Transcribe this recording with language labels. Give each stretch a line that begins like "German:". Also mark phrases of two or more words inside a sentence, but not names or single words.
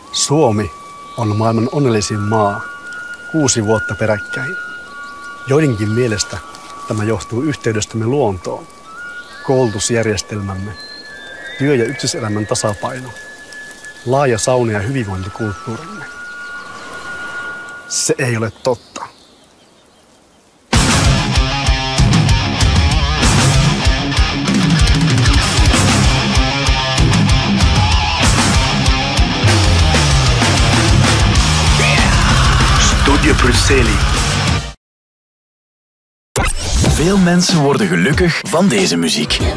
Finnish: Suomi on maailman onnellisin maa 6 vuotta peräkkäin. Joidenkin mielestä tämä johtuu yhteydestämme luontoon, koulutusjärjestelmämme, työ- ja yksityiselämän tasapaino, laaja sauna- ja hyvinvointikulttuurimme. Se ei ole totta. Studio Bruxelles.
Dutch: Veel mensen worden gelukkig van deze muziek.